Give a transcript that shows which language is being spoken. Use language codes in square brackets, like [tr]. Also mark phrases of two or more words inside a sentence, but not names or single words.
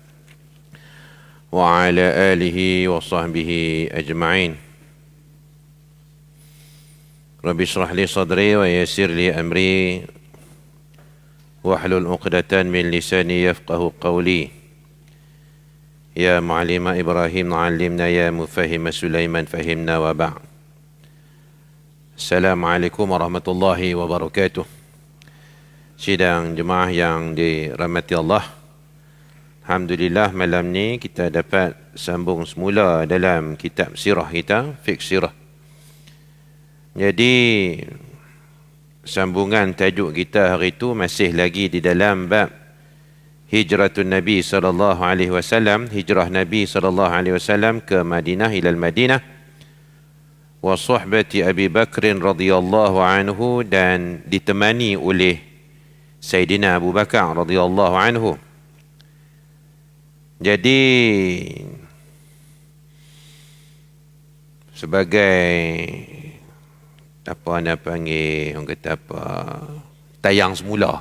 [ar] وعلى آله وصحبه أجمعين رب اشرح لي صدري ويسر لي أمري واحلل عقدة من لساني يفقه قولي يا معلم إبراهيم علمنا يا مفهم سليمان فهمنا وبعد. السلام عليكم ورحمة الله وبركاته. [ms] Sidang jemaah yang dirahmati Allah, alhamdulillah malam ni kita dapat sambung semula dalam kitab sirah kita, fiqh sirah. Jadi sambungan tajuk kita hari itu masih lagi di dalam bab [ar] هجرة النبي صلى الله عليه وسلم, [ms] hijrah [ar] نبي صلى الله عليه وسلم [ms] ke Madinah, [ar] إلى المدينة وصحبة أبي بكر رضي الله عنه, [ms] dan ditemani oleh Sayyidina Abu Bakar [ar] رضي الله عنه. [ms] Jadi sebagai apa nak panggil, orang kata apa, tayang semula.